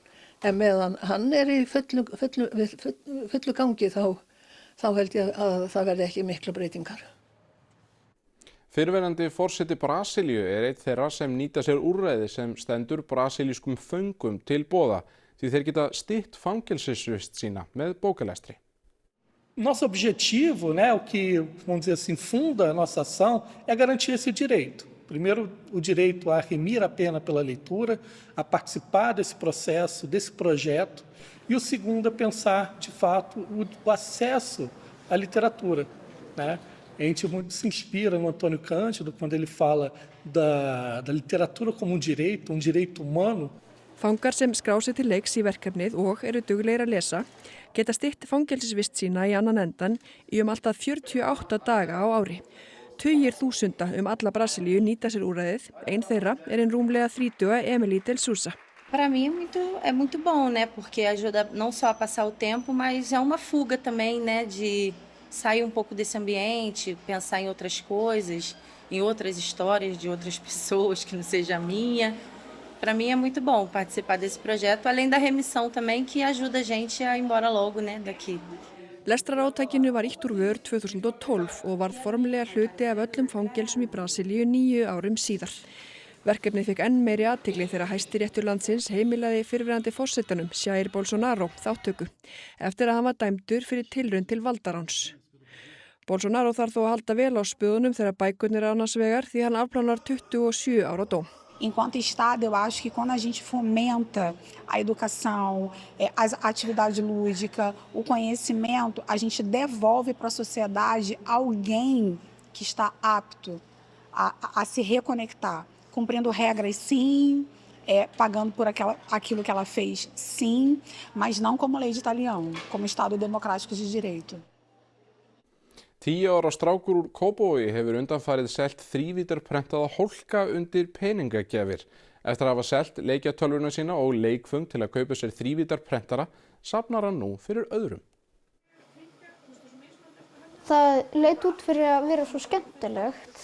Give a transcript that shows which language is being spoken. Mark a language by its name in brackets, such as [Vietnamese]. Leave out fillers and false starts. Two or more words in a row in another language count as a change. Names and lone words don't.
[Icelandic] En meðan hann í fullu gangi þá held ég að það verði ekki mikla breytingar. Fyrrverandi forseti Brasilíu einn þeirra sem nýta sér úrræði sem stendur brasilískum föngum til boða því þeir geta stytt fangelsisvist sína með bókalestri. [Portuguese] Nosso objetivo, o que, vamos dizer assim, funda a nossa ação é garantir esse direito. Primeiro, o direito a remir a pena pela leitura, a participar desse processo, desse projeto. E o segundo é pensar, de fato, o acesso à literatura, A gente muito se inspira no Antônio Cândido quando ele fala da literatura como direito humano. [Icelandic] Fangar sem skrá sig til leiks í verkefnið og eru duglegir að lesa geta stytt fangelsisvist sína í annan endan í allt að 48 daga á ári. tugir þúsunda alla Brasilíu nýta sér úrræðið. Ein þeirra ein rúmlega 30 Emily Del Souza. [Portuguese] Para mim é muito bom, né? Porque ajuda não só a passar o tempo, mas é uma fuga também, né? De sair pouco desse ambiente, pensar em outras coisas, em outras histórias de outras pessoas que não seja a minha. Para mim é muito bom participar desse projeto, além da remissão também, que ajuda a gente a ir embora logo, né, daqui. [Icelandic] Lestrarátakinu var ýtt úr vör 2012 og varð formlega hluti af öllum fangelsum í Brasilíu 9 árum síðar. Verkefnið fékk enn meiri athygli þegar Hæstiréttur landsins heimilaði fyrrverandi forsetanum Jair Bolsonaro þátttöku eftir að hann var dæmdur fyrir tilraun til valdaráns. Bolsonaro þarf þó að halda vel á spöðunum þegar bækurnar annars vegar því hann afplánar 27 ára dóm. [Portuguese] Enquanto Estado, eu acho que quando a gente fomenta a educação, a atividade lúdica, o conhecimento, a gente devolve para a sociedade alguém que está apto a se reconectar, cumprindo regras sim, pagando por aquilo que ela fez sim, mas não como lei de talião, como Estado democrático de direito. [Icelandic] 10 ára strákur úr Kópavogi hefur undanfarið selt þrívíddarprentaða hólka undir peningagjafir. Eftir að hafa selt leikjatölvuna sína og leikföng til að kaupa sér þrívíddarprentara safnar hann nú fyrir öðrum. Það leit út fyrir að vera svo skemmtilegt.